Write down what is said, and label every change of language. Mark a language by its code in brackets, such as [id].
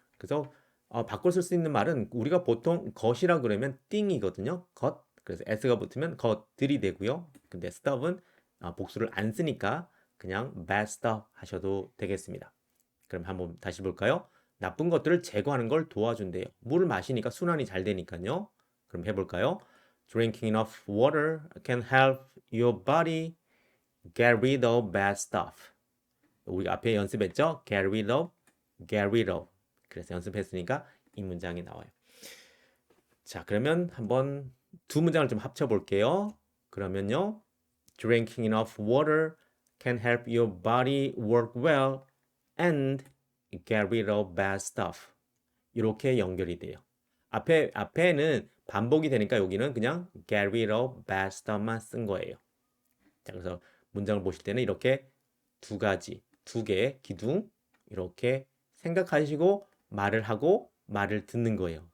[ko] 그래서 바꿔 쓸 수 있는 말은 우리가 보통 것이라 그러면 thing이거든요. 것. 그래서 s가 붙으면 것들이 되고요. 근데 stuff은 복수를 안 쓰니까 그냥 [en] bad stuff [ko] 하셔도 되겠습니다. 그럼 한번 다시 볼까요? 나쁜 것들을 제거하는 걸 도와준대요. 물을 마시니까 순환이 잘 되니까요. 그럼 해볼까요? [en] Drinking enough water can help your body get rid of bad stuff. [ko] 우리가 앞에 연습했죠? [en] get rid of. [ko] 그래서 연습했으니까 이 문장이 나와요. 자, 그러면 한번 두 문장을 좀 합쳐볼게요. 그러면요. [en] Drinking enough water can help your body work well and get rid of bad stuff. [ko] 이렇게 연결이 돼요. 앞에는 반복이 되니까 여기는 그냥 [en] get rid of bad stuff [ko] 만 쓴 거예요. 자, 그래서 문장을 보실 때는 이렇게 두 개의 기둥 이렇게 생각하시고 말을 하고 말을 듣는 거예요.